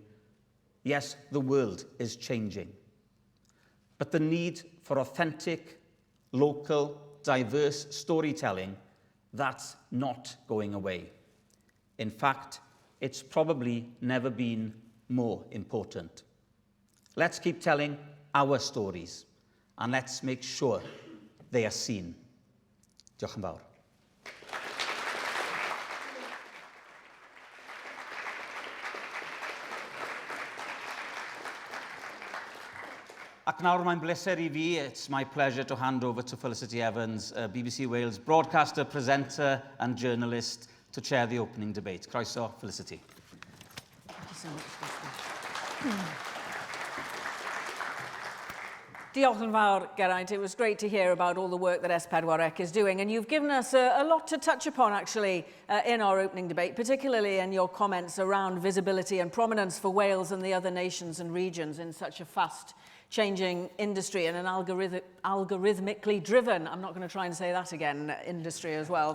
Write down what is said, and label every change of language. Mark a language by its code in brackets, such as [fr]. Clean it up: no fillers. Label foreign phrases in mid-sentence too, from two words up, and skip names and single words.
[en] Yes, the world is changing. But the need for authentic, local, diverse storytelling, that's not going away. In fact, it's probably never been more important. Let's keep telling our stories, and let's make sure they are seen. [cy] Diolch yn fawr. Ac nawr mae'n bleser I fi, [en] it's my pleasure to hand over to Felicity Evans, BBC Wales broadcaster, presenter and journalist, to chair the opening debate. [cy] Croeso, Felicity. [en] Thank you so much. [cy] Diolch yn fawr, Geraint. [en] It was great to hear about all the work that S4C is doing, and you've given us a lot to touch upon, actually, in our opening debate, particularly in your comments around visibility and prominence for Wales and the other nations and regions in such a fast changing industry and an algorithmically driven, I'm not going to try and say that again, industry as well.